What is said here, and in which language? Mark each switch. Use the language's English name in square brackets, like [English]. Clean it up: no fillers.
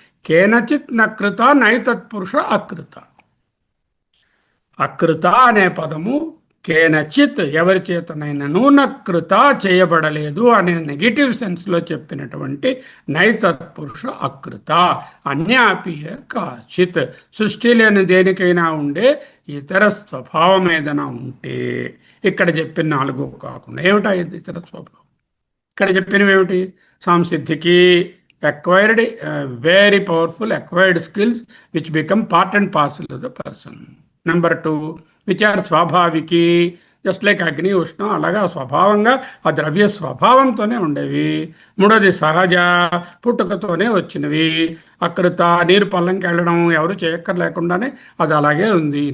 [Telugu] కేనచిత్ నకృత నైతత్పురుష అకృత. అకృత అనే పదము కేనచిత్ ఎవరి చేతనైనను నకృత చేయబడలేదు అనే నెగిటివ్ సెన్స్లో చెప్పినటువంటి నైతత్పురుష అకృత. అన్యాపియ కాచిత్, సృష్టి లేని దేనికైనా ఉండే ఇతర స్వభావం ఏదైనా ఉంటే ఇక్కడ చెప్పిన నాలుగు కాకుండా ఏమిటా ఇతర స్వభావం? ఇక్కడ చెప్పినవి ఏమిటి? [English] సంసిద్ధికి acquired very powerful acquired skills which become part and parcel of the person. Number two, which are [Telugu] స్వాభావికి, [English] just like [Telugu] అగ్ని ఉష్ణం, అలాగా స్వభావంగా ఆ ద్రవ్య స్వభావంతోనే ఉండేవి. మూడోది సహజ, పుట్టుకతోనే వచ్చినవి. అక్కడ నీరు పల్లంకి వెళ్ళడం ఎవరు చేయక్కర్లేకుండానే అది అలాగే ఉంది.